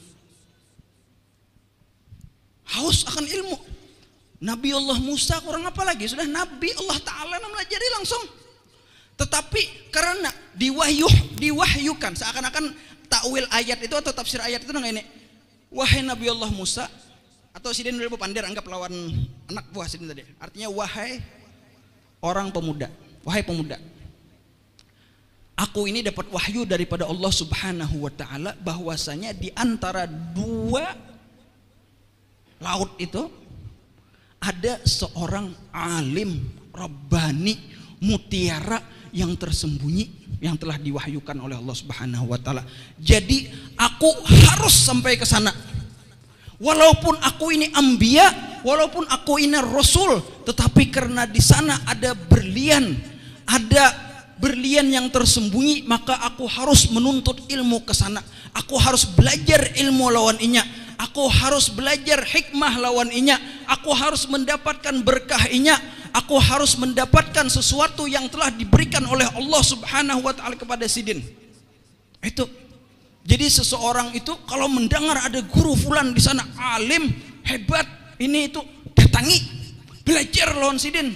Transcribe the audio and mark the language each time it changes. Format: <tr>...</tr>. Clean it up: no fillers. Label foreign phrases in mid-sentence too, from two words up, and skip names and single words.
<id>Haus akan ilmu. Nabiullah Musa kurang apa lagi? Sudah Nabi Allah Ta'ala melajari langsung. Tetapi karena diwahyukan seakan-akan takwil ayat itu atau tafsir ayat itu ini. Wahai Nabiullah Musa atau Sidin Ribu Pandir anggap lawan anak buah Sidin tadi. Artinya wahai orang pemuda. Wahai pemuda. Aku ini dapat wahyu daripada Allah</id> <ar>Subhanahu wa Ta'ala</ar> <id>bahwasanya di antara 2 laut itu ada seorang alim Rabbani mutiara yang tersembunyi yang telah diwahyukan oleh Allah</id> <ar>Subhanahu wa Ta'ala.</ar> <id>Jadi aku harus sampai ke sana. Walaupun aku ini anbiya, walaupun aku ini rasul, tetapi karena di sana ada berlian yang tersembunyi, maka aku harus menuntut ilmu ke sana. Aku harus belajar ilmu lawan inya. Aku harus belajar hikmah</id> <bjn>lawan inya.</bjn> <id>Aku harus mendapatkan berkah inya. Aku harus mendapatkan sesuatu yang telah diberikan oleh Allah</id> <ar>Subhanahu wa Ta'ala</ar> <id>kepada Sidin. Itu. Jadi seseorang itu kalau mendengar ada guru fulan di sana alim, hebat, ini itu datangi, belajar lawan Sidin.</id>